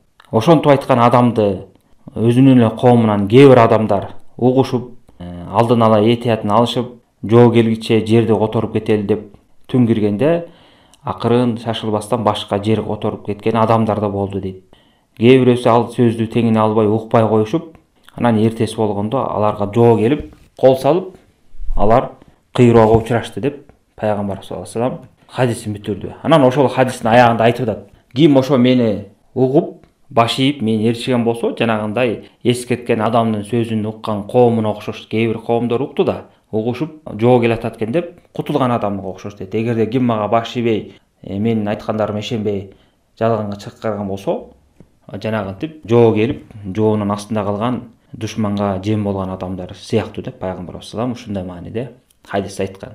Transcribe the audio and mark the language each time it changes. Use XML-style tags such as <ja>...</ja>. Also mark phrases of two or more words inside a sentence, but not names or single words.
<ky>Ошентип айткан адамды өзүнүн эле коомунан кээ бир адамдар угушуп, алдын ала этиятын алышып, жоо келгиче жерди которуп кетели деп түн киргенде акырын шашылбастан башка жерге которуп кеткен адамдар да болду дейт. Кээ бирөөсү ал сөздү теңине албай укпай коюшуп, анан эртеси болгондо аларга жоо келип, кол салып, алар кыйроого учурашты деп пайгамбар</ky> <ar>صلى الله عليه وسلم</ar> <ky>хадисин бүтүрдү. Анан ошол хадистин аягында айтып атат: ким ошо мени угуп, баш ийип, мени ээрчиген болсо, жанагындай эскерткен адамдын сөзүн уккан коомуна окшош. Кээ бир коомдор укту да, угушуп, жоо келатат экен деп кутулган адамга окшош дейт. Эгерде ким мага баш ийбей, менин айткандарыма ишенбей, жалганга чыккарган болсо, жанагынтип жоо келип, жоонун астында калган душманга жем болгон адамдар сыяктуу деп пайгамбарыбыз салам ушундай мааниде хадисте айткан.</ky>